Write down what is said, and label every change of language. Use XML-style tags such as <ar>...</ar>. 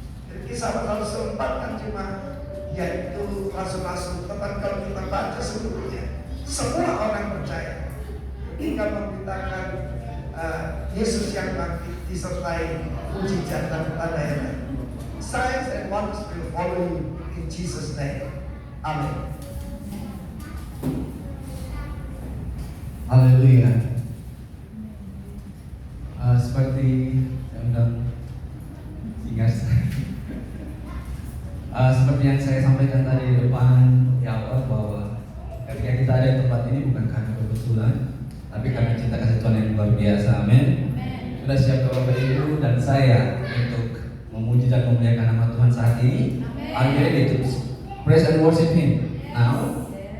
<id>Dan kisah Rasul 4 kan cuma yaitu rasul-rasul, tetapi kalau kita baca seluruhnya, semua orang percaya. Tinggal memberitakan Yesus yang bangkit disertai mujizat dan tanda yang lain.</id> <en>Signs and wonders will follow you in Jesus' name.</en> <id>Amin. Haleluya. Seperti yang seperti yang saya sampaikan tadi di depan di awal, bahwa ketika kita ada di tempat ini bukan karena kebetulan, tapi karena cinta kasih Tuhan yang luar biasa. Amin. Sudah siap Bapak Ibu dan saya untuk memuji dan memuliakan nama Tuhan saat ini?</id> <en>Are you ready to praise and worship Him now?</en>